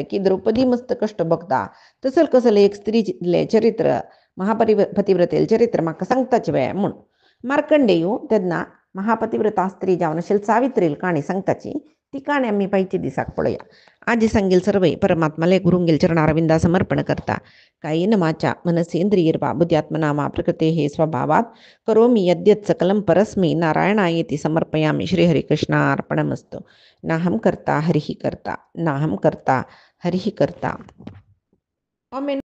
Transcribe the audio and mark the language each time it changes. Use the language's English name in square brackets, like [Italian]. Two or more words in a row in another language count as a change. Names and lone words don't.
[Konkani] की द्रौपदी मस्त कष्ट भोगता तसल कसलं एक स्त्रीले चरित्र महापतिव्रतेल चरित्र म्हाका सांगताच वे म्हूण मार्कंडेयू तेन्ना महापतिव्रता स्त्री जावन आशिल्ली सावित्रील काणी सांगताची ती काणी आमी पायचे दिसाक पळोवया आज सांगेल सर्वय परमात्माले गुरुंगेल चरणारविंदा समर्पण करता [Sanskrit] कायेन वाचा मनसेंद्रियर्वा बुद्ध्यात्मना मा प्रकृतेः स्वभावात् करोमि यद्यत् सकलं परस्मै नारायणायेति समर्पयामि श्रीहरिकृष्णार्पणमस्तु नाहं कर्ता हरिः कर्ता नाहं कर्ता हरिः कर्ता.